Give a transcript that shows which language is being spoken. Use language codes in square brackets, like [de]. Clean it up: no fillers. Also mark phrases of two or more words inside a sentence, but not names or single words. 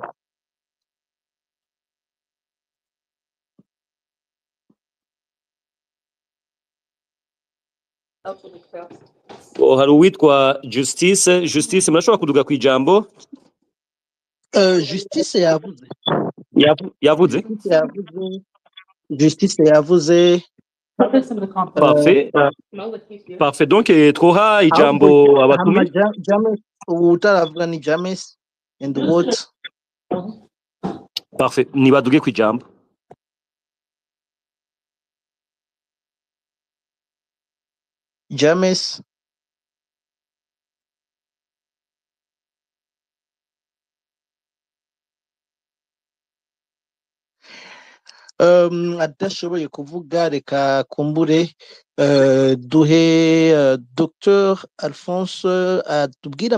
[rn] Hari uwitwa Justice murashobora kuduga ku ijambo? Justice yavuze. Yavuze? Justice yavuze. Parfait. Donc twoha ijambo abatumi. Utaravuga ni James [en] and what? [rn] Parfait. Nibaduge ku ijambo. James. Adashoboye kuvuga reka kumbure duhe Dr Alphonse atubwira